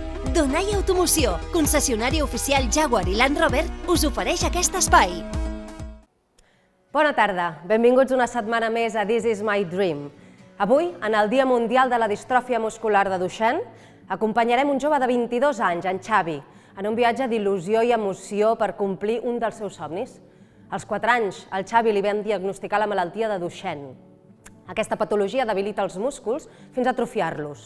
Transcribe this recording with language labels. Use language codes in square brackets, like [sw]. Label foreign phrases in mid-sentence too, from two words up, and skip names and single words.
[ca] Donai Automoció, concessionària oficial Jaguar i Land Rover, us ofereix aquest espai. Bona tarda, benvinguts una setmana més a This is my dream. Avui, en el Dia Mundial de la Distròfia Muscular de Duchenne, acompanyarem un jove de 22 anys, en Xavi, en un viatge d'il·lusió i emoció per complir un dels seus somnis. Als 4 anys, al Xavi li van diagnosticar la malaltia de Duchenne. Aquesta patologia debilita els músculs fins a atrofiar-los.